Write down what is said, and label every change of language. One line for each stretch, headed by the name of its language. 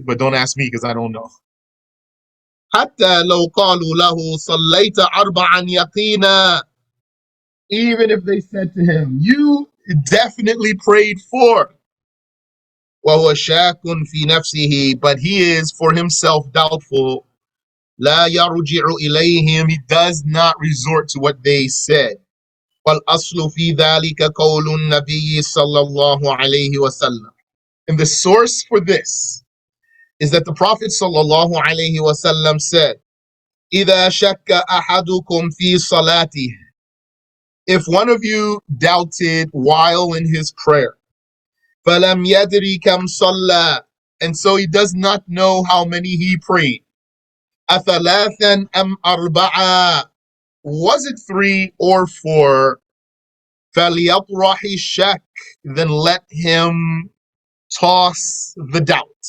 English: But don't ask me because I don't know.
Arabic: حتى لو قالوا له صليت 4 يقينا,
English: even if they said to him, you definitely prayed 4.
Arabic: وهو شاك في نفسه,
English: but he is for himself doubtful.
Arabic: لا يرجع إليهم,
English: he does not resort to what they said.
Arabic: والأصل في ذلك قول النبي صلى الله عليه وسلم.
English: And the source for this is that the Prophet
Arabic: صلى الله عليه وسلم
English: said,
Arabic: إذا شك أحدكم في صلاته,
English: if one of you doubted while in his prayer,
Arabic: فلم يدري كم صلى,
English: and so he does not know how many he prayed,
Arabic: أثلاثا أم أربعة,
English: was it 3 or 4,
Arabic: فليطرح الشك,
English: then let him toss the doubt.